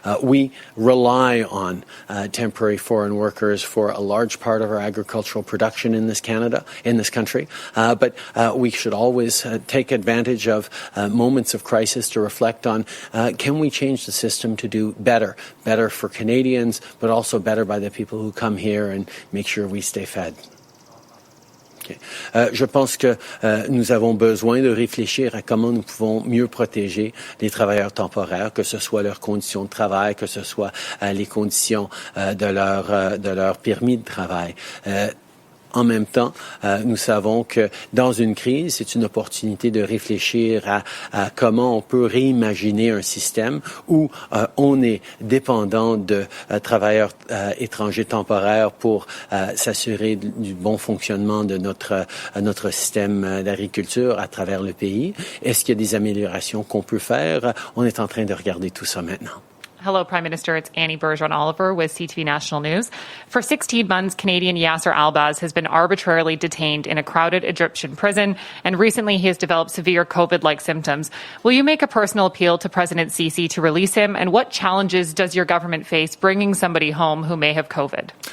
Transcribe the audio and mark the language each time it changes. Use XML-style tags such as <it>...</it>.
<en>We rely on temporary foreign workers for a large part of our agricultural production in this country, but we should always take advantage of moments of crisis to reflect on can we change the system to do better for Canadians, but also better by the people who come here and make sure we stay fed.</en> <fr>Je pense que nous avons besoin de réfléchir à comment nous pouvons mieux protéger les travailleurs temporaires, que ce soit leurs conditions de travail, que ce soit les conditions de leur permis de travail. En même temps, nous savons que dans une crise, c'est une opportunité de réfléchir à comment on peut réimaginer un système où on est dépendant de travailleurs étrangers temporaires pour s'assurer du bon fonctionnement de notre système d'agriculture à travers le pays. Est-ce qu'il y a des améliorations qu'on peut faire? On est en train de regarder tout ça maintenant.</fr> <en>Hello, Prime Minister. It's Annie Bergeron-Oliver with CTV National News. For 16 months, Canadian Yasser Albaz has been arbitrarily detained in a crowded Egyptian prison, and recently he has developed severe COVID-like symptoms. Will you make a personal appeal to President Sisi to release him, and what challenges does your government face bringing somebody home who may have COVID?</en>